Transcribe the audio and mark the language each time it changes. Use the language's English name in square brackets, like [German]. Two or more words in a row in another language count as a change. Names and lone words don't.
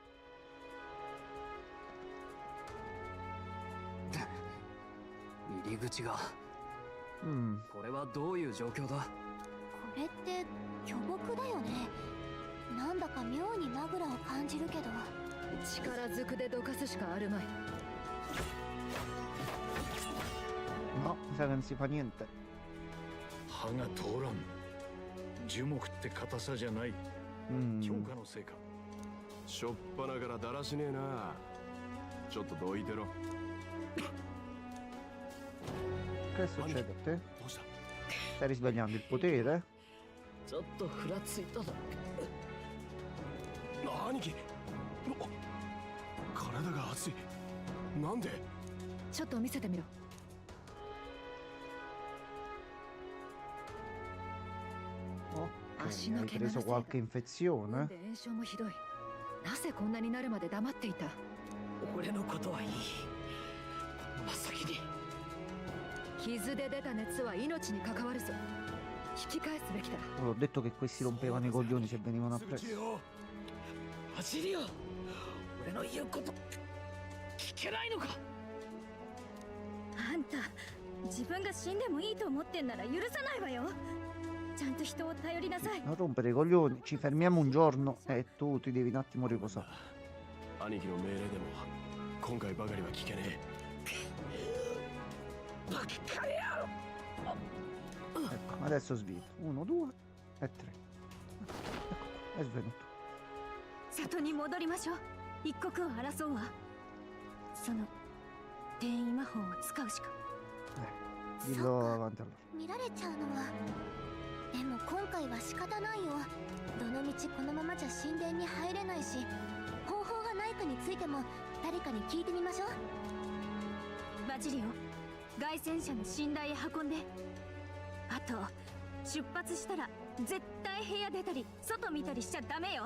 [Japanese] 入り口が。 Mm. これはどういう状況だ。これって巨木だよね。なんだか妙にマグラを感じるけど。力ずくでどかすしかあるまい。 [Italian] No, mi sa che non si fa niente. [Japanese] 歯が通らん。樹木って硬さじゃない。強 Mm. 化のせいか。しょっぱなからだらしねえな。ちょっとどいてろ。 [Italian] Che succede a te? [Japanese] どうした？ [Italian] Stai risvegliando il potere? [Japanese] ちょっとふらついただ。兄貴。体が熱い。なんで？ちょっと見せてみろ。 [Italian] Ok, Asino hai che preso non ha qualche infezione? [Japanese] で炎症もひどい。なぜこんなになるまで黙っていた。俺のことはいい。真っ先に。傷で出た熱は命に関わるぞ。引き返すべきだ。 [Italian] Ho detto che questi rompevano i coglioni se venivano [Japanese] すぐ消 [Italian] appresso. [Japanese] えよう。走りよ。俺の言うこと聞けないのか。あんた、自分が死んでもいいと思ってんなら許さないわよ。ちゃんと人を頼りなさい。 [Italian] Non rompere i coglioni, ci fermiamo un giorno e tu ti devi un attimo riposare. [Japanese] 兄貴の命令でも今回ばかりは聞けね [Italian] Ecco, adesso svito. 1, 2 e 3. Ecco, è svenuto. [Japanese] 里に戻りましょう。一刻を争うわ。その転移魔法を使うしか。 [Italian] dillo avanti allora. [Japanese] 見られちゃうのは。でも今回は仕方ないよ。どの道このままじゃ神殿に入れないし、方法がないかについても誰かに聞いてみましょう。バジリオ、凱旋者の寝台へ運んで。あと出発したら絶対部屋出たり外見たりしちゃダメよ。